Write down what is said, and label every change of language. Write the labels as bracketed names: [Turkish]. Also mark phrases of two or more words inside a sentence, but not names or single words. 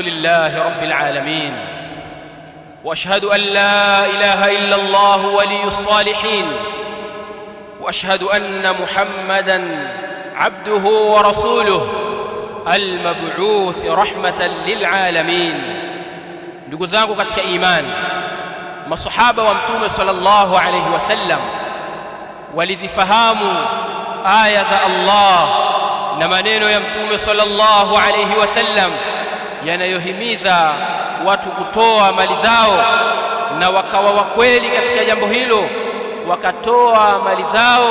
[Arabic] لله رب العالمين، وأشهد أن لا إله إلا الله ولي الصالحين، وأشهد أن محمدًا عبده ورسوله المبعوث رحمة للعالمين. [Swahili] Ndugu zangu katika imani, masahaba wa Mtume [Arabic] صلى الله عليه وسلم [Swahili] walizifahamu aya za Allah na maneno ya Mtume [Arabic] صلى الله عليه وسلم [Swahili] yanayohimiza watu kutoa mali zao, na wakawa wakweli katika jambo hilo, wakatoa mali zao.